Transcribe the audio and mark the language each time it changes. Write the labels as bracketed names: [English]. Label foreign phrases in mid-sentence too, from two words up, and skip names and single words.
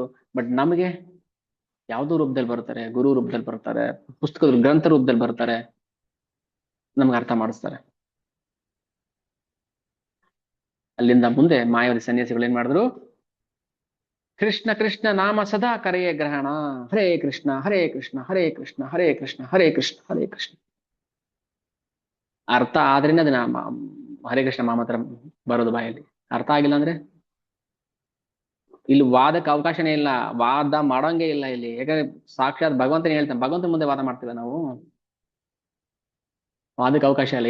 [Kannada] ಬಟ್ ನಮಗೆ ಯಾವುದೋ ರೂಪದಲ್ಲಿ ಬರ್ತಾರೆ, ಗುರು ರೂಪದಲ್ಲಿ ಬರ್ತಾರೆ, ಪುಸ್ತಕದ ಗ್ರಂಥ ರೂಪದಲ್ಲಿ ಬರ್ತಾರೆ, ನಮ್ಗೆ ಅರ್ಥ ಮಾಡಿಸ್ತಾರೆ. ಅಲ್ಲಿಂದ ಮುಂದೆ ಮಾಯಾವತಿ ಸನ್ಯಾಸಿಗಳು ಏನ್ ಮಾಡಿದ್ರು, ಕೃಷ್ಣ ಕೃಷ್ಣ ನಾಮ ಸದಾ ಕರೆಯೇ ಗ್ರಹಣ, [Sanskrit] ಹರೇ ಕೃಷ್ಣ ಹರೇ ಕೃಷ್ಣ ಹರೇ ಕೃಷ್ಣ ಹರೇ ಕೃಷ್ಣ ಹರೇ ಕೃಷ್ಣ ಹರೇ ಕೃಷ್ಣ. [Kannada] ಅರ್ಥ ಆದ್ರೇನೆ ಅದನ್ನ [Sanskrit] ಹರೇ ಕೃಷ್ಣ [Kannada] ಮಾಮತ್ರ ಬರೋದು ಬಾಯಲ್ಲಿ. ಅರ್ಥ ಆಗಿಲ್ಲ ಅಂದ್ರೆ ಇಲ್ಲಿ ವಾದಕ್ಕೆ ಅವಕಾಶನೇ ಇಲ್ಲ, ವಾದ ಮಾಡೋಂಗೆ ಇಲ್ಲ ಇಲ್ಲಿ. ಯಾಕಂದ್ರೆ ಸಾಕ್ಷಾತ್ ಭಗವಂತನೇ ಹೇಳ್ತಾನೆ, ಭಗವಂತ ಮುಂದೆ ವಾದ ಮಾಡ್ತೀವಿ ನಾವು, ವಾದಕ್ಕೆ ಅವಕಾಶ ಇಲ್ಲ.